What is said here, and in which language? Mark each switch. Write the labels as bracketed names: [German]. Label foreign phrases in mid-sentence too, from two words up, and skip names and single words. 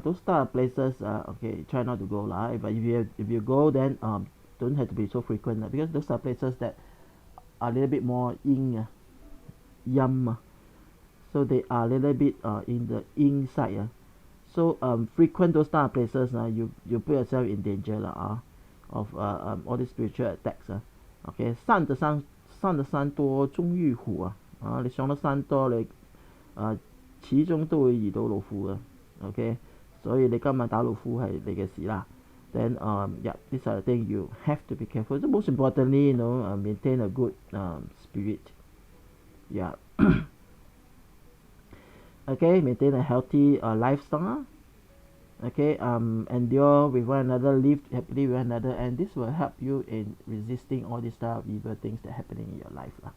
[English] Those type of places, okay, try not to go lah. But if you go, then don't have to be so frequent lah, because those are places that are a little bit more yum, so they are a little bit in the inside. So frequent those type of places, you put yourself in danger lah, of all these spiritual attacks. [Cantonese] Okay, 上得山多终遇虎你上得山多你始終都會遇到老虎OK， 所以你今日打老虎係你嘅事啦。 [English] Then yeah, these are the things you have to be careful. So most importantly, you know, maintain a good spirit. Yeah. Okay, maintain a healthy lifestyle. Okay, endure with one another, live happily with one another, and this will help you in resisting all these type of evil things that are happening in your life lah.